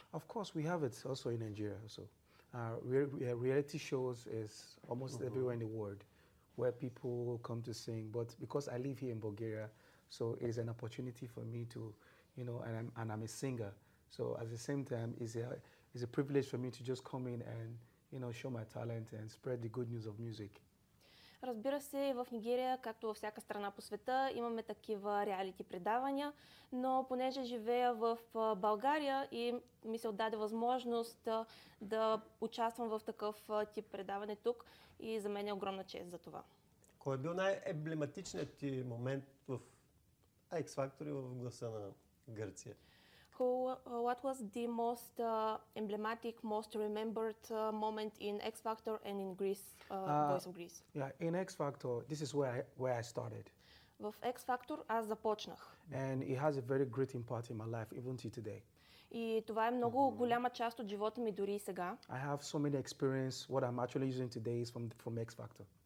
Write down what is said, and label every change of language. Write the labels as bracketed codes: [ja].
[en] Of course, we have it also in Nigeria also. Reality shows is almost everywhere in the world where people come to sing, but because I live here in Bulgaria, so it's an opportunity for me to, you know, and I'm a singer, so at the same time it's a privilege for me to just come in and, you know, show my talent and spread the good news of music. [bg] Разбира се, в Нигерия, както във всяка страна по света, имаме такива реалити предавания, но понеже живея в България и ми се отдаде възможност да участвам в такъв тип предаване тук и за мен е огромна чест за това. Кой е бил най-емблематичният ти момент в X Factor в Гласа на Гърция? [en] What was the most emblematic, most remembered moment in X Factor and in Greece, Voice of Greece? Yeah, in X Factor, this is where I started. [bg] В X Factor аз започнах. [en] And it has a very great impact in my life, even to today. [bg] И това е много голяма част от живота ми дори сега. [en] I have so many experience. What I'm actually using today is from X Factor.